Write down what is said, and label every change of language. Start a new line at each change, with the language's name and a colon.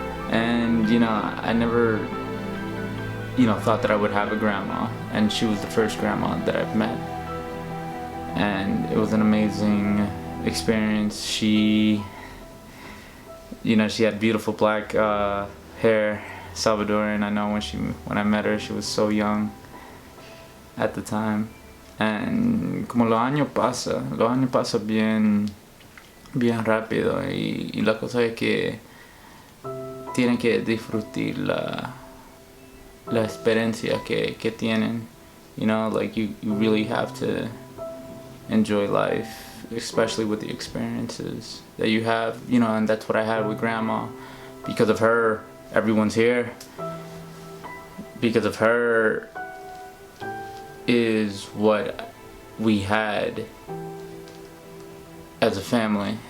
English: And, you know, I never, you know, thought that I would have a grandma, and she was the first grandma that I've met. And it was an amazing experience. She, you know, she had beautiful black hair, Salvadorian. I know when I met her, she was so young at the time.
Spanish: And como los años pasa bien rápido, y la cosa es que tienen que disfrutar la experiencia que tienen.
English: You know, like you really have to enjoy life, especially with the experiences that you have, you know. And that's what I had with Grandma. Because of her, everyone's here. Because of her is what we had as a family.